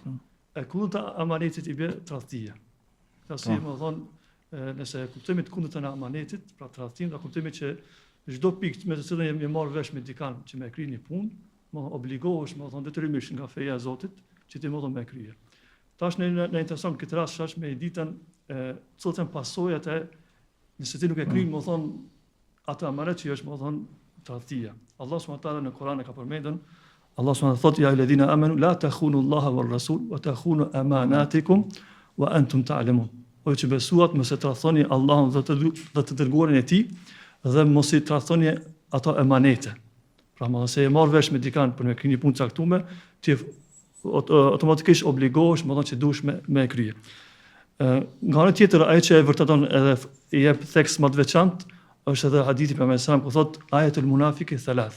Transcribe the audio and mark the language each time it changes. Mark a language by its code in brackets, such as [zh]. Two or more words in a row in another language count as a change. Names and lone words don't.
[sq] E kundërta amanetit i bie tradhtia. Tradhtia më thonë nëse kuptojmë të kundërtën e amanetit, pra tradhtim, do kuptojmë që çdo pikë me të cilën jemi marrë vesh me dikan që me kry një punë, më obligohesh, më thonë detyrimisht nga feja e Zotit, që ti më thonë me krye. Tash në intereson këtë rast është me ditën cilat janë pasojat e nëse ti nuk e kry, më thonë atë amanet që është më thonë tradhtia. [ar] الله سبحانه وتعالى [sq] në Kur'an e ka përmendur, [ar] الله سبحانه وتعالى [sq] thotë [ar] يا الذين آمنوا لا تخونوا الله والرسول وتخونوا أماناتكم وأنتم تعلمون. [sq] O që besuat mos e tradhoni Allahun dhe të dërguarin e tij dhe mos i tradhoni ato emanete. Pra mos e marr vesh me dikan për me kry një punë caktuar, ti automatikisht obligohesh, më thonë që duhesh me krye. Nga ana tjetër ajo që e vërteton edhe i jep theks më të veçantë është edhe hadithi për Mesam, ku thot [ar] آية المنافق ثلاث.